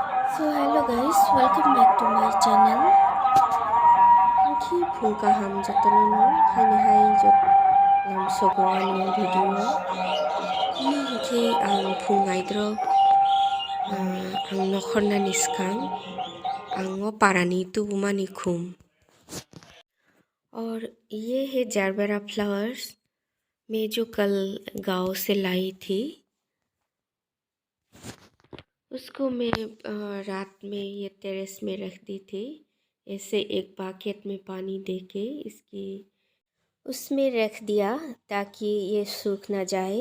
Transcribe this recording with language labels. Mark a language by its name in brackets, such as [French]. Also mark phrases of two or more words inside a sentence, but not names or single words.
[English] So hello guys, welcome back to my channel. [Kok Borok] Khi phungkaham jotono haini hai jot lam sogo ani video. Ni khi ang phungai dro ang nokhorna niskang ang parani tu bumani khum. [Hindi] और ये है [English] gerbera flowers [Hindi] मैं जो कल गांव से लाई थी। उसको मैं रात में ये टेरेस में रख दी थी। ऐसे एक बकेट में पानी देके इसकी उसमें रख दिया ताकि ये सूख ना जाए।